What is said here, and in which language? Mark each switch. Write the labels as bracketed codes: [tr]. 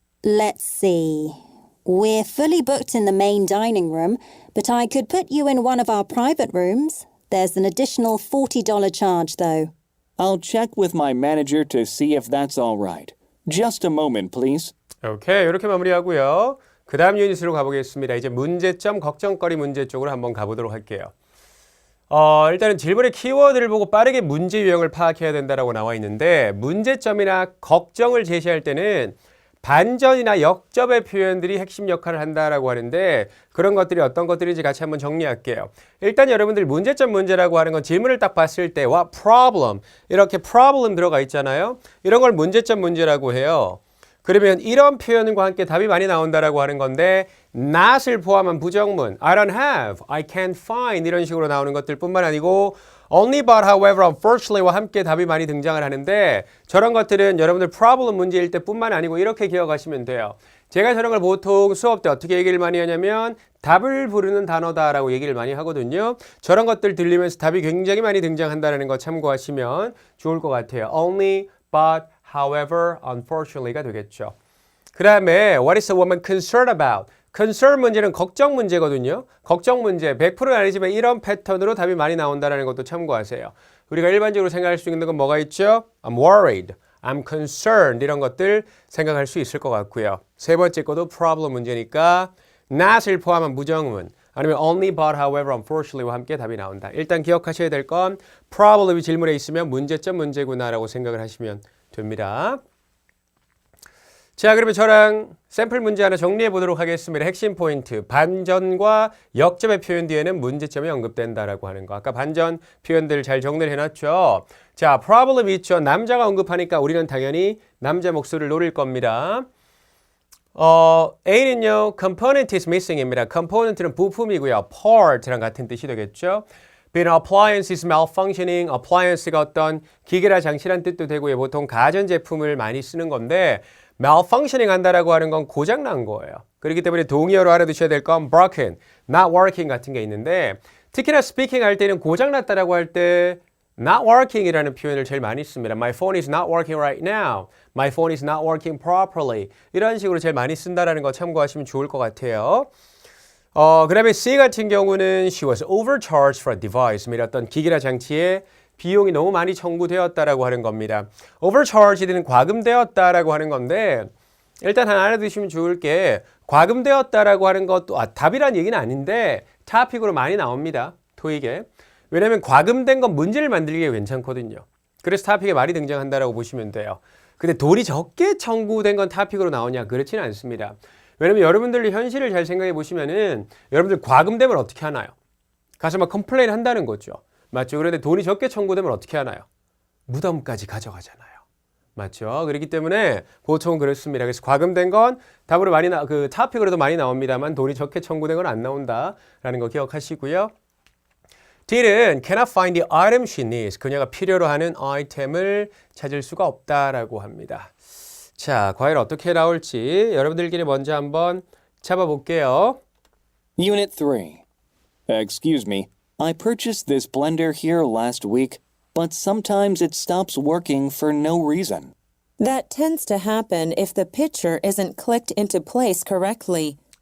[en] Let's see. We're fully booked in the main dining room, but I could put you in one of our private rooms. There's an additional $40 charge, though. I'll check with my manager to see if that's all right. Just a moment, please. [ko] 오케이, 이렇게 마무리하고요. 그 다음 유닛으로 가보겠습니다. 이제 문제점, 걱정거리 문제 쪽으로 한번 가보도록 할게요. 일단은 질문의 키워드를 보고 빠르게 문제 유형을 파악해야 된다라고 나와 있는데 문제점이나 걱정을 제시할 때는 반전이나 역접의 표현들이 핵심 역할을 한다라고 하는데 그런 것들이 어떤 것들인지 같이 한번 정리할게요. 일단 여러분들 문제점 문제라고 하는 건 질문을 딱 봤을 때와 problem, 이렇게 problem 들어가 있잖아요. 이런 걸 문제점 문제라고 해요. 그러면 이런 표현과 함께 답이 많이 나온다라고 하는 건데 not을 포함한 부정문 [en] I don't have, I can't find [ko] 이런 식으로 나오는 것들 뿐만 아니고 only but however unfortunately와 함께 답이 많이 등장을 하는데 저런 것들은 여러분들 problem 문제일 때 뿐만 아니고 이렇게 기억하시면 돼요. 제가 저런 걸 보통 수업 때 어떻게 얘기를 많이 하냐면 답을 부르는 단어다라고 얘기를 많이 하거든요. 저런 것들 들리면서 답이 굉장히 많이 등장한다는 거 참고하시면 좋을 것 같아요. [en] Only but however, unfortunately가 되겠죠. 그 다음에 what is a woman concerned about? [ko] concern 문제는 걱정 문제거든요. 걱정 문제 100%는 아니지만 이런 패턴으로 답이 많이 나온다는 것도 참고하세요. 우리가 일반적으로 생각할 수 있는 건 뭐가 있죠? [en] I'm worried, I'm concerned [ko] 이런 것들 생각할 수 있을 것 같고요. 세 번째 것도 problem 문제니까 not을 포함한 부정문 아니면 only but however unfortunately와 함께 답이 나온다. 일단 기억하셔야 될 건 problem이 질문에 있으면 문제점 문제구나라고 생각을 하시면 됩니다. 자, 그러면 저랑 샘플 문제 하나 정리해 보도록 하겠습니다. 핵심 포인트, 반전과 역접의 표현 뒤에는 문제점이 언급된다라고 하는 거. 아까 반전 표현들 잘 정리를 해놨죠. 자, problem 있죠. 남자가 언급하니까 우리는 당연히 남자 목소리를 노릴 겁니다. A는요, [en] component is missing [ko] 입니다. component는 부품이고요. part랑 같은 뜻이 되겠죠. [en] Being an appliance is malfunctioning. [ko] appliance가 어떤 기계라 장치란 뜻도 되고요. 보통 가전제품을 많이 쓰는 건데 malfunctioning 한다라고 하는 건 고장난 거예요. 그렇기 때문에 동의어로 알아두셔야 될 건 broken, [en] not working [ko] 같은 게 있는데 특히나 speaking 할 때는 고장났다라고 할 때 not working이라는 표현을 제일 많이 씁니다. [en] My phone is not working right now. My phone is not working properly. [ko] 이런 식으로 제일 많이 쓴다라는 거 참고하시면 좋을 것 같아요. [en] 그 다음에 C 같은 경우는 she was overcharged for a device. [ko] 어떤 기기나 장치에 비용이 너무 많이 청구되었다라고 하는 겁니다. overcharged는 과금되었다라고 하는 건데 일단 하나 알아두시면 좋을 게 과금되었다라고 하는 것도 답이란 얘기는 아닌데 토픽으로 많이 나옵니다. 토익에. 왜냐하면 과금된 건 문제를 만들기에 괜찮거든요. 그래서 토픽에 많이 등장한다라고 보시면 돼요. 근데 돈이 적게 청구된 건 토픽으로 나오냐? 그렇지는 않습니다. 왜냐면 여러분들이 현실을 잘 생각해 보시면은 여러분들 과금되면 어떻게 하나요? 가서 막 컴플레인 한다는 거죠. 맞죠? 그런데 돈이 적게 청구되면 어떻게 하나요? 무덤까지 가져가잖아요. 맞죠? 그렇기 때문에 보통은 그렇습니다. 그래서 과금된 건 답으로 많이 토픽으로도 많이 나옵니다만 돈이 적게 청구된 건 안 나온다라는 거 기억하시고요. [en] D는 cannot find the item she needs. [ko] 그녀가 필요로 하는 아이템을 찾을 수가 없다라고 합니다. 자, 과연 어떻게 나올지 여러분들끼리 먼저 한번 잡아볼게요. [en] Unit 3. Excuse me. I purchased this blender here last week, but sometimes it stops working for no reason. That tends to happen if the picture isn't clicked into place correctly.